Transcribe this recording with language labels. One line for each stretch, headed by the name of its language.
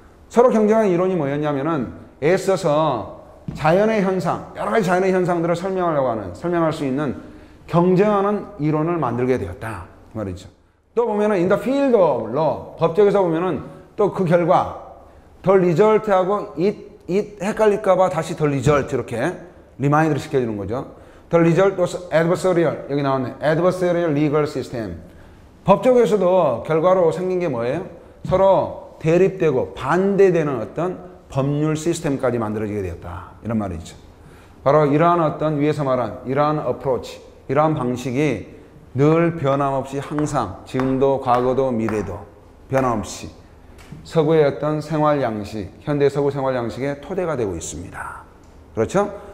Korean: 서로 경쟁하는 이론이 뭐였냐면은 애써서 자연의 현상, 여러 가지 자연의 현상들을 설명할 수 있는 경쟁하는 이론을 만들게 되었다. 그 말이죠. 또 보면은 in the field of law, 법적에서 보면은 또 그 결과, the result 하고 it 헷갈릴까봐 다시 the result 이렇게 리마인드를 시켜주는 거죠.
English: The result was adversarial, 여기 나왔네. adversarial legal system.
Korean: 법적에서도 결과로 생긴 게 뭐예요? 서로 대립되고 반대되는 어떤 법률 시스템까지 만들어지게 되었다. 이런 말이죠. 바로 이러한 어떤 위에서 말한 이러한 approach, 이러한 방식이 늘 변함없이 항상 지금도 과거도 미래도 변함없이 서구의 어떤 생활 양식, 현대 서구 생활 양식의 토대가 되고 있습니다. 그렇죠?